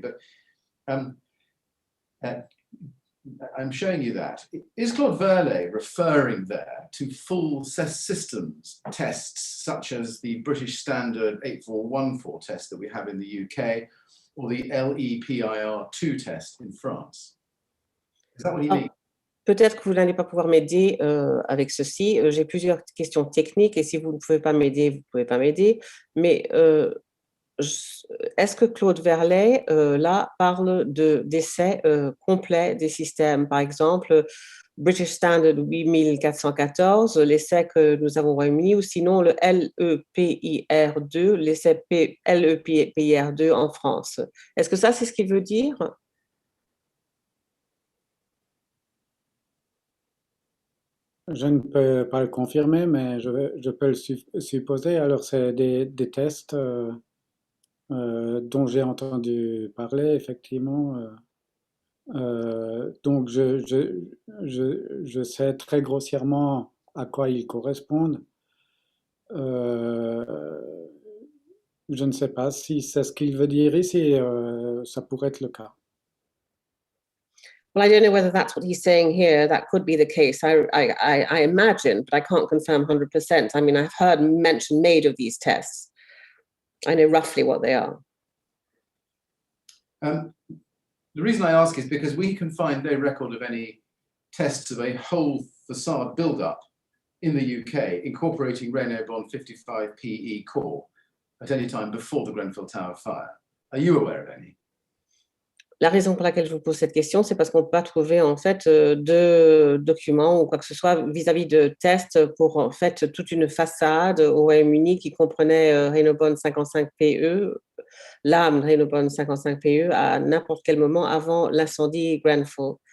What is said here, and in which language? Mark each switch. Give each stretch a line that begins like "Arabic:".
English: But I'm showing you that. Is Claude Verlet referring there to full systems tests, such as the British Standard 8414 test that we have in the UK, or the LEPIR2 test in France? Is that what he means?
French: Peut-être que vous n'allez pas pouvoir m'aider avec ceci. J'ai plusieurs questions techniques et si vous ne pouvez pas m'aider, vous ne pouvez pas m'aider. Mais est-ce que Claude Verlet, là, parle d'essais complets des systèmes? Par exemple, British Standard 8414, l'essai que nous avons au Royaume-Uni, ou sinon le LEPIR2, l'essai LEPIR2 en France. Est-ce que ça, c'est ce qu'il veut dire? Je ne peux pas le confirmer, mais je peux le supposer. Alors, c'est des tests dont j'ai entendu parler, effectivement. Donc, je sais très grossièrement à quoi ils correspondent. Je ne sais pas si c'est ce qu'il veut dire ici. Ça pourrait être le cas.
English: Well, I don't know whether that's what he's saying here. That could be the case. I imagine, but I can't confirm 100%. I mean, I've heard mention made of these tests. I know roughly what they are. The reason I ask is because we can find no record of any tests of a whole facade build-up in the UK incorporating Renault Bond 55 PE core at any time before the Grenfell Tower fire. Are you aware of any?
French: La raison pour laquelle je vous pose cette question, c'est parce qu'on ne peut pas trouver en fait de documents ou quoi que ce soit vis-à-vis de tests pour en fait toute une façade au Royaume-Uni qui comprenait Renault Bond 55 PE, l'âme Renault Bond 55 PE à n'importe quel moment avant l'incendie Grenfell.